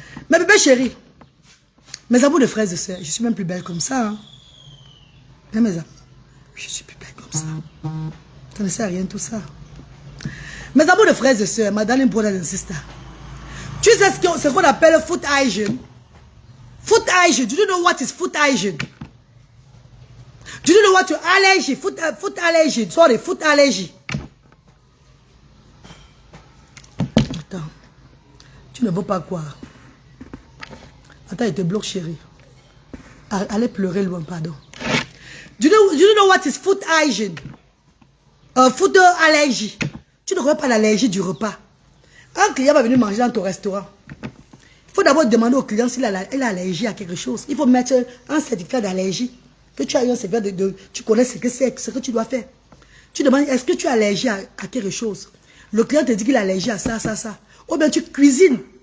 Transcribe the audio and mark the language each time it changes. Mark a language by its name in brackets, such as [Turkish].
[French] Mes bébés chéris, mes amours de frères et sœurs, je suis même plus belle comme ça. Hein? Mais mes amours, je suis plus belle comme ça. Ça ne sert à rien tout ça. Mes amours de frères et sœurs, [English] my darling brothers and sisters. [French] Tu sais ce qu'on appelle food hygiene? [English] Food hygiene. Do you know what is food hygiene? Do you know what your allergy? Food allergy. Sorry, food allergy. [French] Attends. Tu ne veux pas quoi? Attends, il te bloque, chérie. Allez pleurer loin, pardon. [English] Do you know what is food hygiene? Food allergy. [French] Tu ne connais pas l'allergie du repas. Un client va venir manger dans ton restaurant. Il faut d'abord demander au client s'il a allergie à quelque chose. Il faut mettre un certificat d'allergie. Que tu as eu un certificat tu connais ce que c'est, ce que tu dois faire. Tu demandes, est-ce que tu es allergique à quelque chose? Le client te dit qu'il est allergique à ça, ça, ça. Ou bien tu cuisines.